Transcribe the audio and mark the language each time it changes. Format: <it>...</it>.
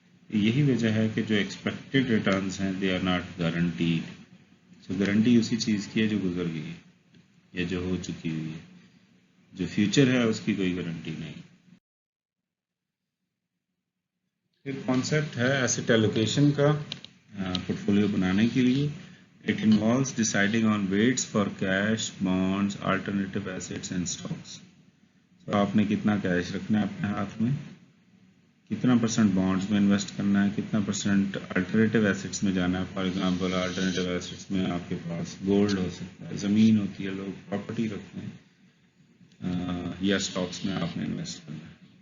<ur>یہی وجہ ہے کہ جو ایکسپیکٹڈ ریٹرنز ہیں</ur> <en>They are not guaranteed.</en> <ur>So guarantee اسی چیز کی ہے جو گزر گئی ہے یا جو ہو چکی ہوئی ہے. جو فیوچر ہے اس کی کوئی گارنٹی نہیں. پھر کانسیپٹ ہے ایسٹ ایلوکیشن کا پورٹ فولیو بنانے کے لیے.</ur> <en>It involves deciding on weights for cash, bonds, alternative assets and stocks.</en> <ur>So آپ نے کتنا کیش رکھنا ہے اپنے ہاتھ میں, کتنا پرسنٹ بانڈز میں انویسٹ کرنا ہے, کتنا پرسنٹ الٹرنیٹیو ایسیٹس میں جانا ہے. فار ایگزامپل الٹرنیٹیو ایسیٹس میں آپ کے پاس گولڈ ہو سکتا ہے, زمین ہوتی ہے, لوگ پراپرٹی رکھتے ہیں, یا اسٹاکس میں آپ نے انویسٹ کرنا ہے.</ur>